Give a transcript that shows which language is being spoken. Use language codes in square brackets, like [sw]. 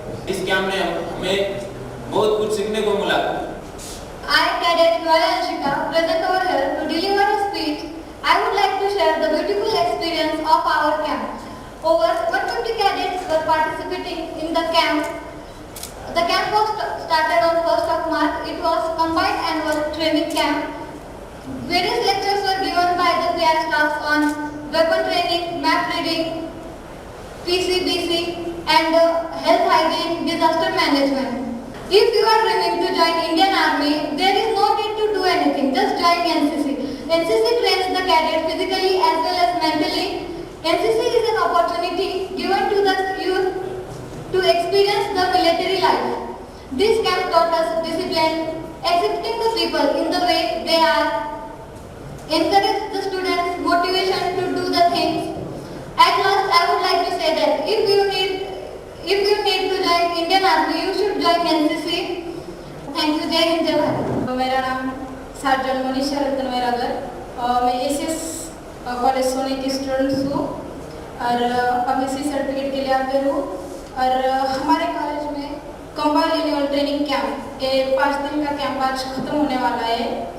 [hi] इस कैंप में हमें बहुत कुछ सीखने को मिला. [en] I, Cadet Gala Anshika, present over here to deliver a speech. I would like to share the beautiful experience of our camp. Over 150 cadets were participating in the camp. The camp was started on 1st of March. It was combined annual training camp. Various lectures were given by the class staffs on weapon training, map reading, PCBC and health hygiene, disaster management. If you are dreaming to join Indian Army, there is no need to do anything, just join NCC. NCC trains the cadet physically as well as mentally. NCC is an opportunity given to the youth to experience the military life. This camp taught us discipline, accepting the people in the way they are, encourage the students' motivation to do the things. At last, I would like to say that if you need to join Indian Army, you should join NCC. Thank you, Jai Hind, Jai Bharat. [hi] मेरा नाम surgeon Manisha रतन वैरागर. मैं SS college सोने की student हूँ और अभी C certificate के लिए अवेयर हूँ. और हमारे कॉलेज में कंबाइंड एनुअल ट्रेनिंग कैंप, ये 5 दिन का कैंप आज खत्म होने वाला है.